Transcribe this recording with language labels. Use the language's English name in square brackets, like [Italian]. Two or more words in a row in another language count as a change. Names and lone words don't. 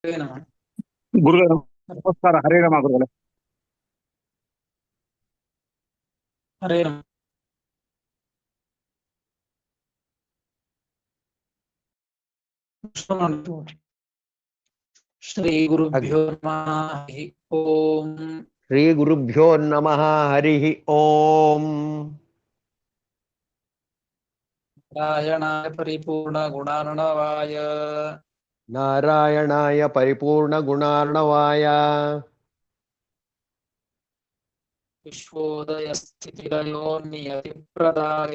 [Sanskrit] ಹರೇ ನಮಃ. [Kannada] ಗುರುಗಳು ನಮಸ್ಕಾರ. [Sanskrit] ಹರೇ ರಾಮ [Kannada] ಗುರುಗಳೇ. [Sanskrit] ಹರೇ ನಮಃ. ಶ್ರೀ ಗುರುಭ್ಯೋ ನಮಃ. ಹರಿ ಓಂ. ಶ್ರೀ ಗುರುಭ್ಯೋ ನಮಃ. ಹರಿ ಓಂ. ನಾರಾಯಣಾಯ ಪರಿಪೂರ್ಣ ಗುಣಾರ್ಣವಾಯ ನಾರಾಯಣಾಯ ಪರಿಪೂರ್ಣ ಗುಣಾರ್ಣವಾಯ ವಿಶ್ವೋದಯ ಸ್ಥಿತಿಲಯೋ ನಿಯತಿ ಪ್ರದಾಯ